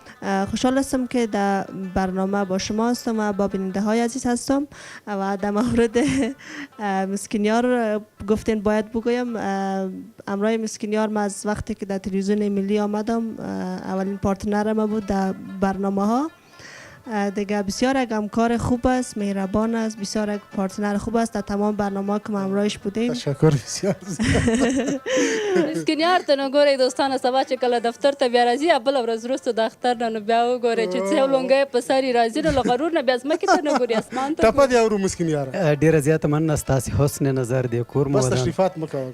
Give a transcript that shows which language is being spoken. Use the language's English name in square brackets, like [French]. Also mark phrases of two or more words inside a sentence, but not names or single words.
[Persian] خوشحال هستم که در برنامه با شما هستم و با بیننده های عزیز هستم و در مورد مسکینیار گفتین باید بگویم امرای مسکینیار من از وقتی که در تلویزیون ملی آمدم اولین پارتنر ما بود در برنامه ها دیگه. بسیار یک همکار خوب است، مهربان است، بسیار یک پارتنر خوب است. در تمام برنامه که ما همراهش بودیم. تشکر بسیار. [Pashto] مسکینیار ته نو ګورئ دوستانو سبا چې کله دفتر ته بیا راځي یا بله ورځ وروسته د اختر نه نو بیا وګورئ چې څه لونګۍ په سر یې راځي نو له غرور نه بیا ځمکې ته نه ګوري اسمان ته ټپه دې اورو مسکین یاره. ډېره زیاته مننه ستاسې حسن نظر دی کور مو بس ودان تشریفات مه کوه.